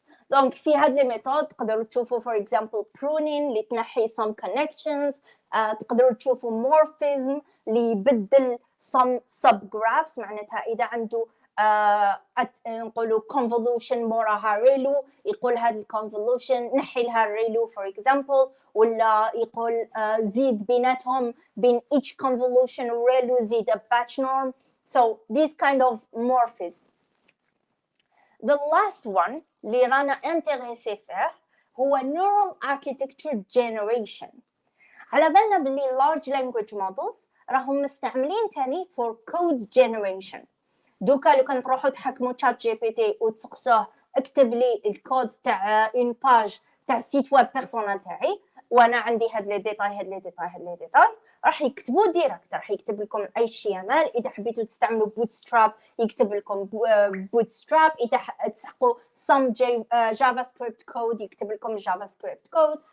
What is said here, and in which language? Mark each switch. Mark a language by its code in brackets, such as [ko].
[ar] دونك في هاد لي ميثود تقدروا تشوفوا [en] for example [ar] pruning اللي تنحي [en] some connections، [ar] تقدروا تشوفوا morphism اللي يبدل [en] some subgraphs. [ar] معناتها اذا عنده نقولوا convolution موراها ريلو يقول هاد الconvolution نحي لها الريلو [en] for example، [ar] ولا يقول زيد بيناتهم بين each convolution وريلو زيد [en] a patch norm. So this kind of morphism. The last one [ar] اللي رانا انتريسي فيه هو [en] neural architecture generation. [ar] على بالنا باللي large language models راهم مستعملين تاني [en] for code generation. [ar] دوكا لو كان تروحوا تحكموا تشات جي بي تي وتسقسوه اكتب لي الكود تاع اون باج تاع سيت ويب بيرسونال تاعي وانا عندي هاد لي ديتاي راح يكتبوا ديريكت، راح يكتب لكم HTML. اذا حبيتوا تستعملوا bootstrap يكتب لكم bootstrap، اذا تسحقوا [en] some JavaScript code [ar] يكتب لكم JavaScript code.